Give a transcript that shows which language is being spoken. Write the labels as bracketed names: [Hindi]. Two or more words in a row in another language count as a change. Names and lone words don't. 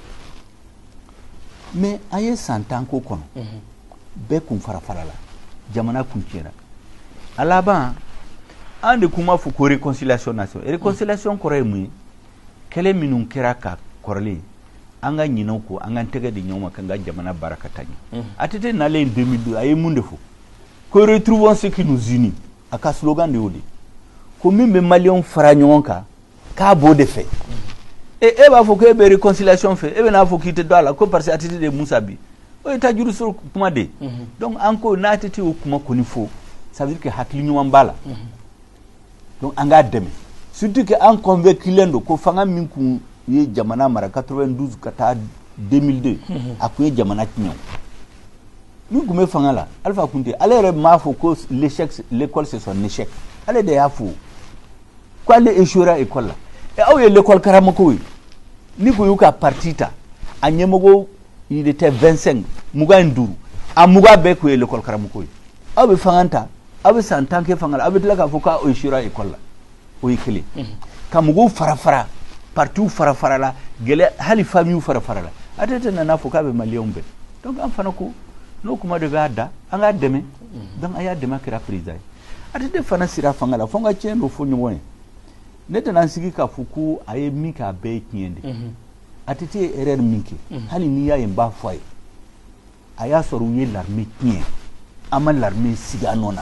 [Bambara] mais an ye san 10 k'o kɔnɔ bɛɛ kun fara-fara la jamana kun tiɲɛna a laban an de kuma fɔ ko [French] réconciliation nationale réconciliation [Bambara] kɔrɔ ye mun ye kɛlɛ minnu kɛra ka kɔrɔlen an ka ɲinɛw ko an ka tɛgɛ di ɲɔgɔn ma kan ka jamana baara ka taa ɲɛ ATT nalen 2002 a ye mun de fɔ ko [French] retrouvons ce qui nous unit [Bambara] a ka slogan de y'o de ko min bɛ maliyɛnw fara ɲɔgɔn kan k'a b'o de fɛ e b'a fɔ ko e bɛ réconciliation fɛ e bɛ n'a fɔ k'i tɛ don a la ko [French] parce que [Bambara] ATT de Musa bi o ye taa juru sɔrɔ kuma de donc an ko n'a ATT y'o kuma kɔni fɔ [French] ça veut dire que [Bambara] hakili ɲuman b'a la donc an k'a dɛmɛ [French] surtout que [Bambara] an convainculen don ko fanga min kun ye jamana mara 92 ka taa 2002 a kun ye jamana tiɲɛ min kun bɛ fanga la Alpha Konté ale yɛrɛ m'a fɔ ko [French] l'école c'est son échec [Bambara] ale de y'a fɔ ko ale échouera école la aw ye l'école karamɔgɔw ye ni ko y'u ka parti ta a ɲɛmɔgɔ [French] il était [Bambara] 25 25 a muga bɛɛ ko ye l'école karamɔgɔw ye aw bɛ fanga ta aw bɛ san 10 kɛ fanga la aw bɛ tila k'a fɔ k'a échouera école la o ye kelen ka mɔgɔw fara-fara partout fara-fara la gɛlɛ hali famille fara-fara la ATT nana fɔ k'a bɛ maliyɛnw bɛɛ donc an fana ko n'o kuma de b'a da an k'a dɛmɛ donc a y'a dɛmɛ kɛra président ye ATT fana sira fanga la fo n ka tiɲɛ dɔ fɔ ɲɔgɔn ye ne tɛna n sigi k'a fɔ ko a ye min kɛ a bɛɛ ye tiɲɛ de ATT ye erreur min kɛ hali n'i y'a ye n b'a fɔ a ye a y'a sɔrɔ u ye l'armée tiɲɛ an ma l'armée sigi a nɔ na